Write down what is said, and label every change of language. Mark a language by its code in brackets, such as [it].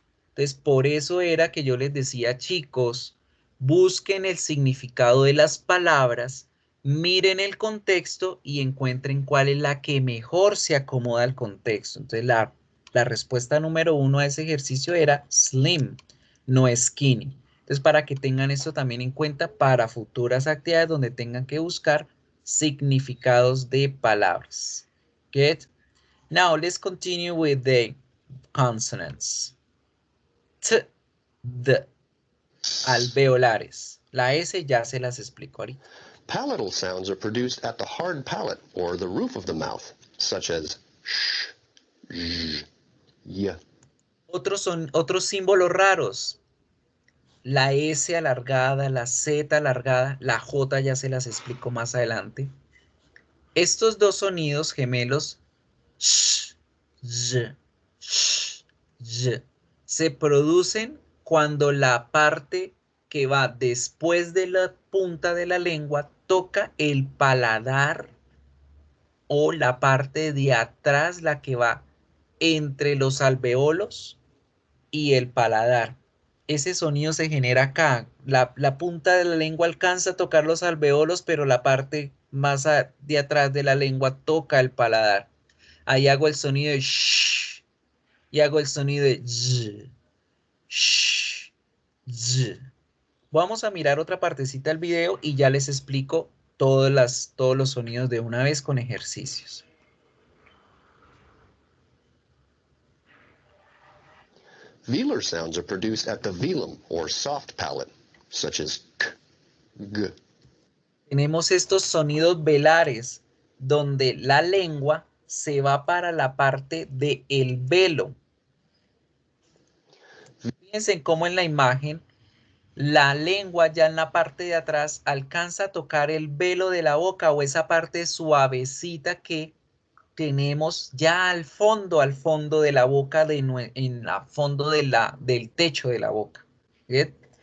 [es] Entonces, por eso era que yo les decía, chicos, busquen el significado de las palabras, miren el contexto y encuentren cuál es la que mejor se acomoda al contexto. Entonces, la respuesta número 1 a ese ejercicio era slim, no skinny. Entonces, para que tengan esto también en cuenta para futuras actividades donde tengan que buscar significados de palabras. [en] Good? Now, let's continue with the consonants. [es] T, D, alveolares. La S ya se las explico ahorita. [en] Palatal sounds are produced at the hard palate or the roof of the mouth, such as sh, zh, y. [es] Otros símbolos raros. La S alargada, la Z alargada, la J ya se las explico más adelante. Estos dos sonidos gemelos, sh, z, sh, z, se producen cuando la parte que va después de la punta de la lengua toca el paladar o la parte de atrás, la que va entre los alveolos y el paladar. Ese sonido se genera acá. La punta de la lengua alcanza a tocar los alveolos, pero la parte más de atrás de la lengua toca el paladar. Ahí hago el sonido de shh y hago el sonido de z, shh, z. Vamos a mirar otra partecita del video y ya les explico todos los sonidos de una vez con ejercicios. [en] Velar sounds are produced at the velum or soft palate, such as k, g. [es] Tenemos estos sonidos velares donde la lengua se va para la parte del velo. Fíjense cómo en la imagen la lengua ya en la parte de atrás alcanza a tocar el velo de la boca o esa parte suavecita que tenemos ya al fondo de la boca, en el fondo del techo de la boca. ¿Bien?